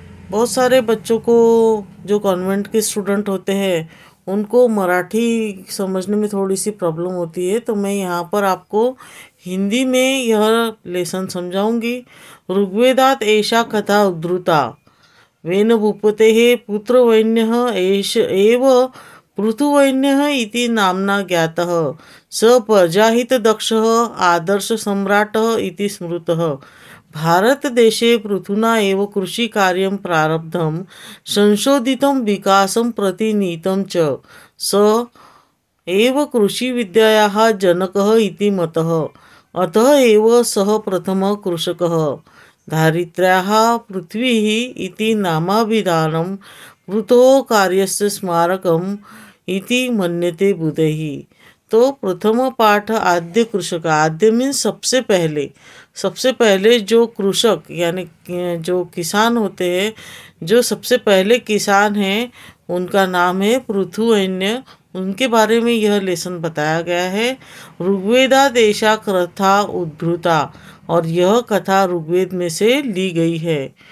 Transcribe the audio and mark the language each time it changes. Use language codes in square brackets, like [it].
[hi] बहुत सारे बच्चों को, जो कॉन्वेंट के स्टूडेंट होते हैं, उनको मराठी समझने में थोड़ी सी प्रॉब्लम होती है, तो मैं यहाँ पर आपको हिंदी में यह लेसन समझाऊंगी। [sa] ऋग्वेदात एषा कथा उद्धृता। वेन भूपतेः पुत्रवैन्यः एष एव पृथुवैन्यः इति नाम्ना ज्ञातः। स प्रजाहितदक्षः आदर्शसम्राटः इति स्मृतः। भारतदेशे पृथुना एव कृषिकार्यं प्रारब्धं, संशोधितं विकासं प्रति नीतं च। स एव कृषिविद्यायाः जनकः इति मतः। अतः एव सः प्रथमः कृषकः। धारित्र्याः पृथ्वीः इति नामाभिधानं पृथोः कार्यस्य स्मारकम् इति मन्यते बुधैः। [hi] तो प्रथम पाठ आद्य कृषक। आद्य मीन्स सबसे पहले जो कृषक यानी जो किसान होते हैं, जो सबसे पहले किसान हैं, उनका नाम है पृथुवैन्य। उनके बारे में यह लेसन बताया गया है। [sa] ऋग्वेदात एषा कथा उद्धृता, [hi] और यह कथा ऋग्वेद में से ली गई है।